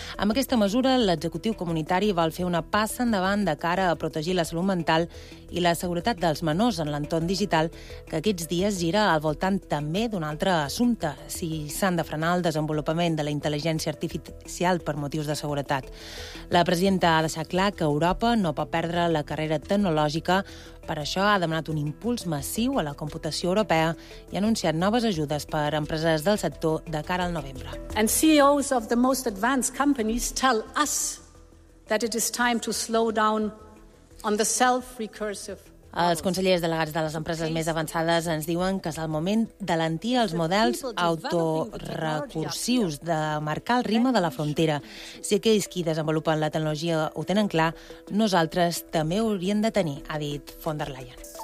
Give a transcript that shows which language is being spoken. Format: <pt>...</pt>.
<ca>Amb aquesta mesura, l'executiu comunitari vol fer una passa endavant de cara a protegir la salut mental i la seguretat dels menors en l'entorn digital, que aquests dies gira al voltant també d'un altre assumpte, si s'han de frenar el desenvolupament de la intel·ligència artificial per motius de seguretat. La presidenta ha deixat clar que Europa no pot perdre la carrera tecnològica. Per això ha demanat un impuls massiu a la computació europea i ha anunciat noves ajudes per a empreses del sector de cara al novembre.</ca> <en>And CEOs of the most advanced companies tell us that it is time to slow down on the self-recursive.</en> <ca>Els consellers delegats de les empreses més avançades ens diuen que és el moment d'alentir els models autorecursius, de marcar el ritme de la frontera. Si aquells qui desenvolupen la tecnologia ho tenen clar, nosaltres també ho hauríem de tenir, ha dit von der Leyen.</ca>